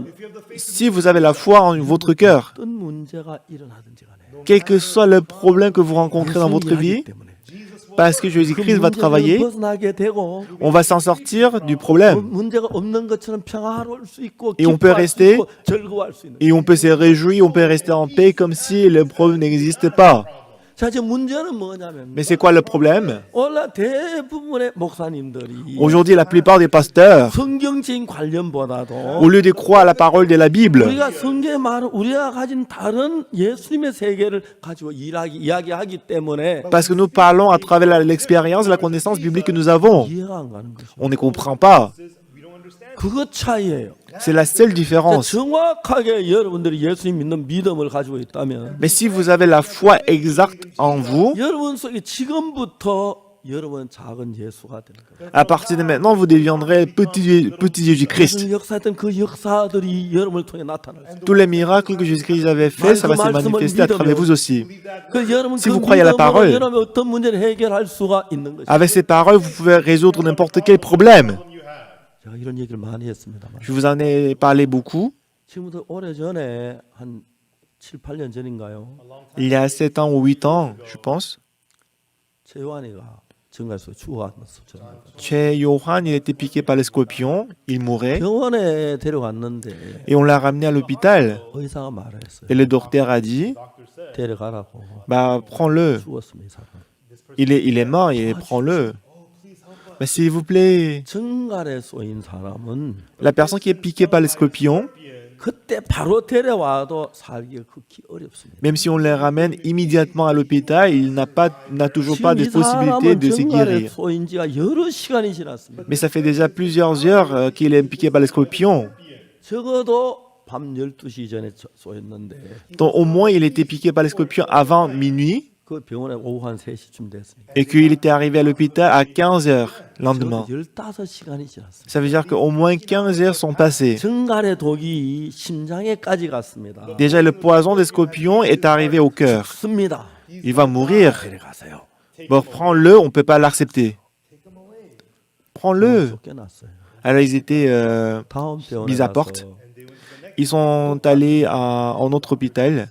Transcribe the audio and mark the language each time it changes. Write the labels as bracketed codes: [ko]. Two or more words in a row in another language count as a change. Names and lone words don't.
[fr] Si vous avez la foi en votre cœur, [ko] 어떤 문제가 일어나든지 간에 [fr] quel que soit le problème que vous rencontrez dans votre vie, parce que Jésus-Christ va travailler, [ko] 벗어나게 되고 [fr] on va s'en sortir du problème. [ko] 문제가 없는 것처럼 평화로울 수 있고 [fr] Et on peut [ko] 기뻐할 수 [fr] rester- [ko] 있고 즐거워할 수 있는. [fr] Et on peut se réjouir, on peut rester en paix comme si le problème n'existait pas. [ko] 자, 지금 문제는 뭐냐면 [fr] Mais c'est quoi le problème? [ko] 오늘 대부분의 목사님들이 [fr] Aujourd'hui, la plupart des pasteurs, [ko] 성경적인 관념보다도 [fr] au lieu de croire à la parole de la Bible, [ko] 우리가 성경에 말한 우리가 가진 다른 예수님의 세계를 가지고 이야기하기 때문에 [fr] parce que nous parlons à travers l'expérience, la connaissance biblique que nous avons. [ko] 이해가 안 가는 것이죠. [fr] On ne comprend pas. [en] We don't understand. [ko] 그것 차이예요. [fr] C'est la seule différence. [ko] 정확하게 여러분들이 예수님 믿는 믿음을 가지고 있다면 [fr] Mais si vous avez la foi exacte en vous, [ko] 여러분 속에 지금부터 여러분 작은 예수가 되는 거예요. [fr] à partir de maintenant, vous deviendrez petit Jésus-Christ. [ko] 무슨 역사했던 그 역사들이 여러분을 통해 나타날 수 있어요. [fr] Tous les miracles que Jésus-Christ avait faits, ça va se manifester à travers vous aussi. [ko] 그 여러분 [fr] Si [ko] 그 [fr] vous croyez à la [ko] 믿음으로 [fr] parole, [ko] 여러분 어떤 문제를 해결할 수가 있는 것이죠. [fr] avec ces paroles, vous pouvez résoudre n'importe quel problème. [ko] 제가 이런 얘기를 많이 했습니다만 [fr] Je vous en ai parlé beaucoup. [ko] 지금부터 오래 전에 한 7, 8년 전인가요? [fr] Il y a 7 ans ou 8 ans, je pense. [ko] 최요한이가 정갈에서 죽어갔었죠. [fr] Che Yohan, il était piqué par les scorpions, il mourait, [ko] 병원에 데려갔는데 [fr] et on l'a ramené à l'hôpital. [ko] 의사가 말했어요. [fr] Et le docteur a dit, [ko] 데려가라고. [fr] bah prends-le, [ko] 죽었습니다, 이 사람. [fr] il est mort, et prends-le. Mais s'il vous plaît, [ko] 정갈에 쏘인 사람은 [fr] la personne qui est piquée par les scorpions, [ko] 그때 바로 데려와도 살기가 극히 어렵습니다. [fr] même si on les ramène immédiatement à l'hôpital, il n'a toujours pas de [ko] 지금 이 [fr] possibilité [ko] 사람은 [fr] de se [ko] 정갈에 [fr] guérir. [ko] 쏘인 지가 여러 시간이 지났습니다. [fr] Mais ça fait déjà plusieurs heures qu'il est piqué par les scorpions. [ko] 적어도 밤 12시 전에 쏘였는데 [fr] Donc au moins, il était piqué par les scorpions avant minuit. [ko] 그 병원에 오후 한 3시쯤 됐으니까. [fr] et qu'il était arrivé à l'hôpital à 15 heures le lendemain. [ko] 15시간이 지났습니다. [fr] Ça veut dire qu'au moins 15 heures sont passées. [ko] 증갈의 독이 심장에까지 갔습니다. [fr] Déjà, le poison des scorpions est arrivé au cœur. [ko] 죽습니다. [fr] Il va mourir. [ko] 데려가세요. [fr] Bon, prends-le, on ne peut pas l'accepter. Prends-le. [ko] 쫓겨났어요. [fr] Alors, ils étaient [ko] 다음 병원에 [fr] mis à [ko] 가서 [fr] porte. Ils sont allés en autre hôpital.